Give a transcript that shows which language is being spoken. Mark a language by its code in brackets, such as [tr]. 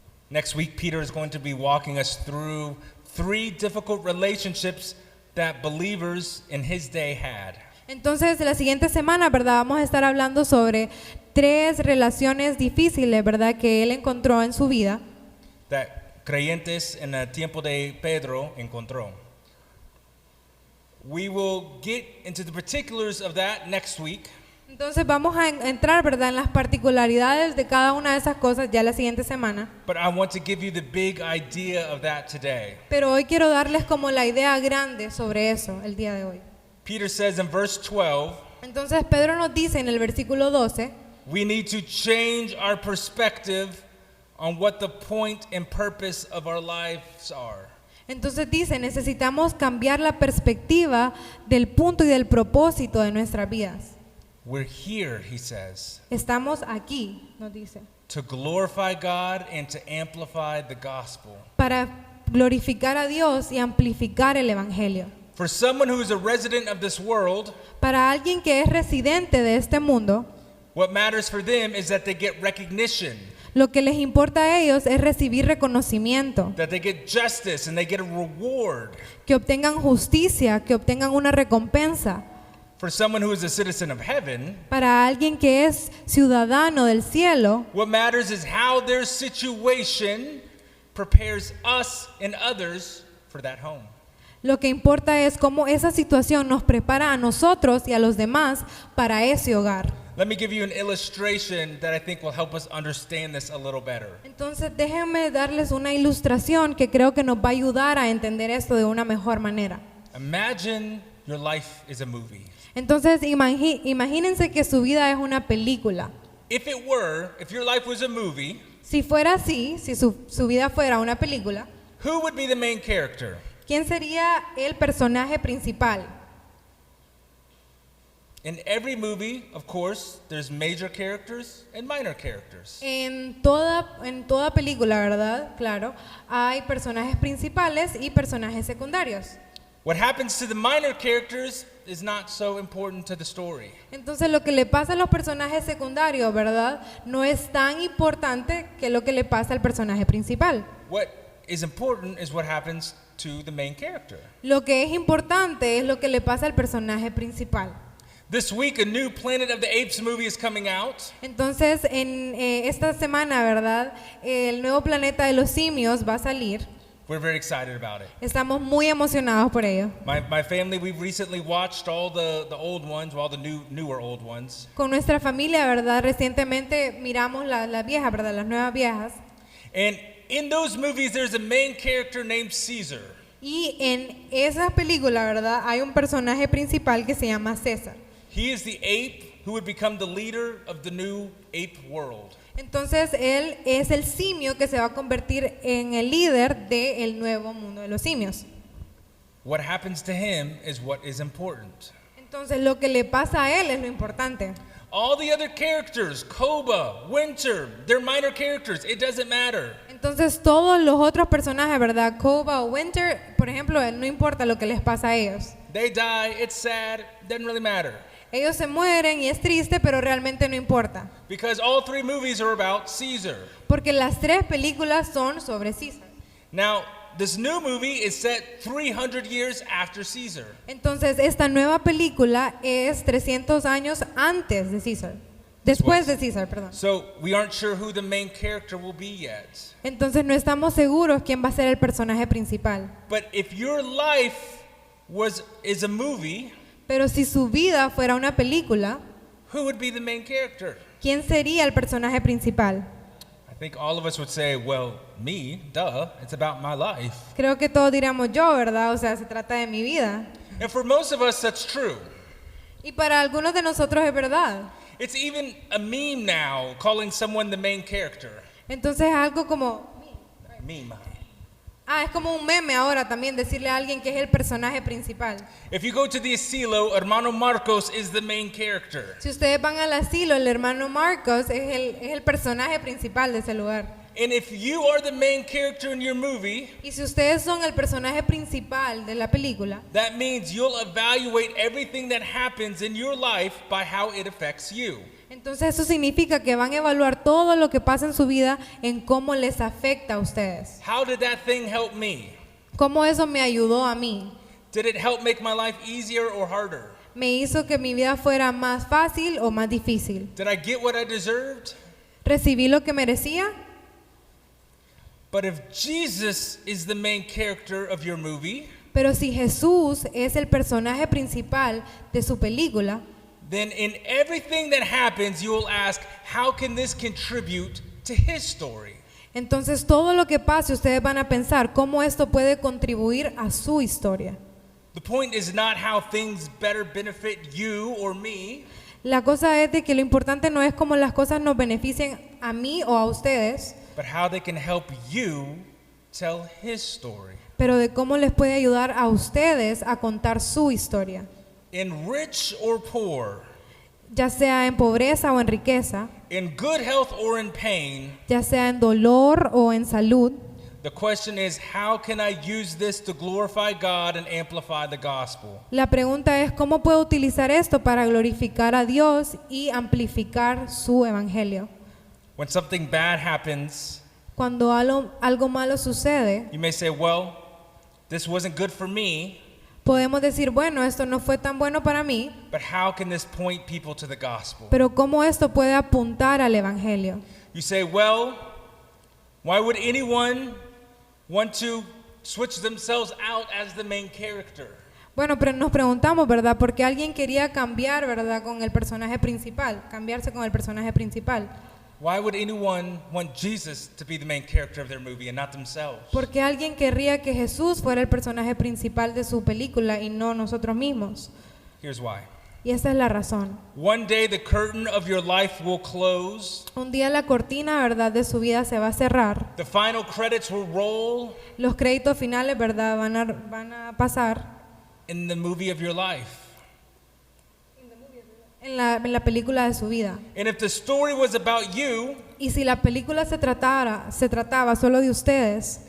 [en] Next week, Peter is going to be walking us through 3 difficult relationships that believers in his day had. [es] Entonces, la siguiente semana, ¿verdad?, vamos a estar hablando sobre 3 relaciones difíciles, ¿verdad?, que él encontró en su vida. [en] That [es] creyentes en el tiempo de Pedro encontró. [en] We will get into the particulars of that next week. [es] Entonces vamos a entrar, ¿verdad?, en las particularidades de cada una de esas cosas ya la siguiente semana. [en] But I want to give you the big idea of that today. [es] Pero hoy quiero darles como la idea grande sobre eso el día de hoy. [en] Peter says in verse 12, [es] Entonces Pedro nos dice en el versículo 12, [en] we need to change our perspective on what the point and purpose of our lives are. [es] entonces dice, necesitamos cambiar la perspectiva del punto y del propósito de nuestras vidas. [en] We're here, he says, [es] Estamos aquí, nos dice, [en] to glorify God and to amplify the gospel. [es] para glorificar a Dios y amplificar el evangelio. [en] For someone who is a resident of this world, [es] Para alguien que es residente de este mundo, [en] what matters for them is that they get recognition, [es] lo que les importa a ellos es recibir reconocimiento, [en] that they get justice and they get a reward. [es] que obtengan justicia, que obtengan una recompensa. [en] For someone who is a citizen of heaven, [es] Para alguien que es ciudadano del cielo, [en] what matters is how their situation prepares us and others for that home. [es] lo que importa es cómo esa situación nos prepara a nosotros y a los demás para ese hogar. [en] Let me give you an illustration that I think will help us understand this a little better. [es] Entonces déjenme darles una ilustración que creo que nos va a ayudar a entender esto de una mejor manera. [en] Imagine your life is a movie. [es] Entonces imagínense que su vida es una película. [en] If your life was a movie, [es] Si fuera así, si su vida fuera una película, [en] who would be the main character? [es] ¿quién sería el personaje principal? [en] In every movie, of course, there's major characters and minor characters. [es] En toda película, ¿verdad? Claro, hay personajes principales y personajes secundarios. [en] What happens to the minor characters is not so important to the story. [es] Entonces lo que le pasa a los personajes secundarios, ¿verdad? No es tan importante que lo que le pasa al personaje principal. [en] What is important is what happens to the main character. [es] Lo que es importante es lo que le pasa al personaje principal. [en] This week, a new Planet of the Apes movie is coming out. [es] Entonces, en esta semana, ¿verdad? El nuevo planeta de los simios va a salir. [en] We're very excited about it. [es] Estamos muy emocionados por ello. [en] My family, we've recently watched all the old ones, all the newer old ones. [es] Con nuestra familia, ¿verdad? Recientemente miramos las viejas, ¿verdad? Las nuevas viejas. [en] And in those movies, there's a main character named Caesar. [es] Y en esa película, ¿verdad? Hay un personaje principal que se llama César. [en] He is the ape who would become the leader of the new ape world. [es] Entonces él es el simio que se va a convertir en el líder del nuevo mundo de los simios. [en] What happens to him is what is important. [es] Entonces lo que le pasa a él es lo importante. [en] All the other characters, Koba, Winter, they're minor characters. It doesn't matter. [es] Entonces todos los otros personajes, ¿verdad? Koba o Winter, por ejemplo, no importa lo que les pasa a ellos. [en] They die, it's sad, doesn't really matter. [es] Ellos se mueren y es triste, pero realmente no importa. [en] Because all three movies are about Caesar. [es] Porque las tres películas son sobre César. [en] Now, this new movie is set 300 years after Caesar. [es] Entonces esta nueva película es 300 años antes de César. Después de César, perdón. [en] So we aren't sure who the main character will be yet. [es] Entonces no estamos seguros quién va a ser el personaje principal. [en] But if your life is a movie, [es] Pero si su vida fuera una película, [en] who would be the main character? [es] ¿quién sería el personaje principal? [en] I think all of us would say, well, me, duh, it's about my life. [es] Creo que todos diríamos yo, ¿verdad? O sea, se trata de mi vida. [en] And for most of us, that's true. [es] Y para algunos de nosotros es verdad. [en] It's even a meme now, calling someone the main character. [es] Entonces es algo como... Meme. es como un meme ahora también decirle a alguien que es el personaje principal. [en] If you go to the asilo, Hermano Marcos is the main character. [es] Si ustedes van al asilo, el hermano Marcos es el personaje principal de ese lugar. [en] And if you are the main character in your movie, [es] Y si ustedes son el personaje principal de la película, [en] that means you'll evaluate everything that happens in your life by how it affects you. [es] entonces eso significa que van a evaluar todo lo que pasa en su vida en cómo les afecta a ustedes. [en] How did that thing help me? [es] ¿Cómo eso me ayudó a mí? [en] Did it help make my life easier or harder? [es] ¿Me hizo que mi vida fuera más fácil o más difícil? [en] Did I get what I deserved? [es] ¿Recibí lo que merecía? [en] But if Jesus is the main character of your movie, [es] Pero si Jesús es el personaje principal de su película, [en] then in everything that happens, you will ask, how can this contribute to his story? [es] entonces todo lo que pase ustedes van a pensar cómo esto puede contribuir a su historia. [en] The point is not how things better benefit you or me. [es] La cosa es de que lo importante no es cómo las cosas nos beneficien a mí o a ustedes, [en] But how they can help you tell his story. [es] pero de cómo les puede ayudar a ustedes a contar su historia, [en] In rich or poor, [es] ya sea en pobreza o en riqueza, [en] in good health or in pain, [es] ya sea en dolor o en salud. [en] the question is, how can I use this to glorify God and amplify the gospel? [es] La pregunta es cómo puedo utilizar esto para glorificar a Dios y amplificar su evangelio. [en] When something bad happens, [es] Cuando algo malo sucede, [en] you may say, well, this wasn't good for me, [es] podemos decir, bueno, esto no fue tan bueno para mí, [en] but how can this point people to the gospel? [es] pero ¿cómo esto puede apuntar al evangelio? [en] You say, well, why would anyone want to switch themselves out as the main character? [es] Bueno, pero nos preguntamos, ¿verdad? ¿Por qué alguien quería cambiar, ¿verdad? Con el personaje principal, cambiarse con el personaje principal? [en] Why would anyone want Jesus to be the main character of their movie and not themselves? [es] ¿Por qué alguien querría que Jesús fuera el personaje principal de su película y no nosotros mismos? [en] Here's why. [es] Y esa es la razón. [en] One day the curtain of your life will close. [es] Un día la cortina, ¿verdad?, de su vida se va a cerrar. [en] The final credits will roll [es] Los créditos finales, ¿verdad?, van a pasar [en] in the movie of your life. [es] en la película de su vida. [en] And if the story was about you, [es] Y si la película se trataba solo de ustedes,